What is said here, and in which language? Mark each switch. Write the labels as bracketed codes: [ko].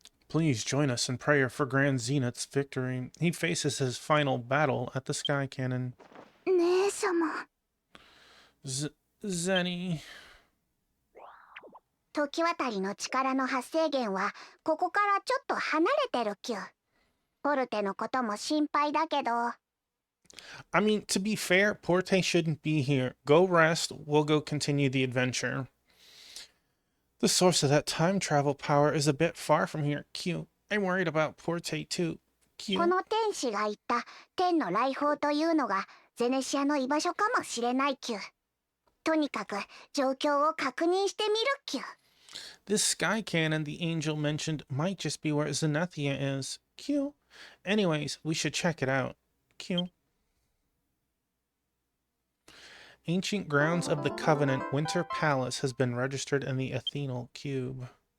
[en] Please join us in prayer for Grand Zenith's victory. He faces his final battle at the Sky Cannon. [ja] 姉様。 [en] Zenny. [ja] 時渡りの力の発生源はここからちょっと離れてるきゅ。ポルテのことも心配だけど。 [en] I mean, to be fair, Porte shouldn't be here. Go rest. We'll go continue the adventure. The source of that time travel power is a bit far from here. Q. I'm worried about Porte too. Q. [ja] この天使が言った天の来訪というのがゼネシアの居場所かもしれないきゅ。とにかく状況を確認してみるきゅ。 [en] This sky cannon the angel mentioned might just be where Zenethia is. Q. Anyways, we should check it out. Q. Ancient Grounds of the Covenant Winter Palace has been registered in the Athenal Cube.